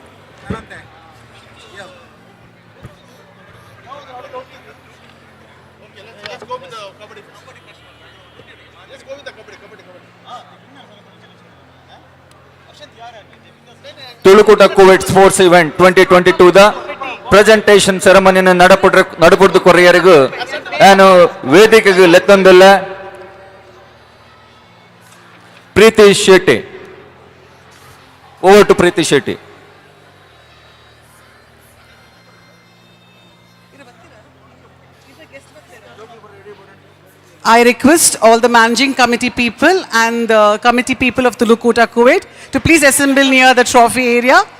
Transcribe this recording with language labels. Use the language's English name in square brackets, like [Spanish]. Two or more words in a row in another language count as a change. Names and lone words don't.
[Tulu] ತುಳುಕೂಟ ಕುವೈಟ್ ಸ್ಪೋರ್ಟ್ಸ್ ಇವೆಂಟ್ 2022 ದ [English] presentation ceremony [Tulu] ನಡಪುಡ್ದು ಕೊರಿಯರಿಗೂ ನಾನು ವೇದಿಕೆಗೆ ಲೆತ್ತೊಂದಿಲ್ಲ ಪ್ರೀತಿ ಶೆಟ್ಟಿ [English] over to [Tulu] ಪ್ರೀತಿ ಶೆಟ್ಟಿ. [English] I request all the managing committee people and the committee people of Tulukota Kuwait to please assemble near the trophy area.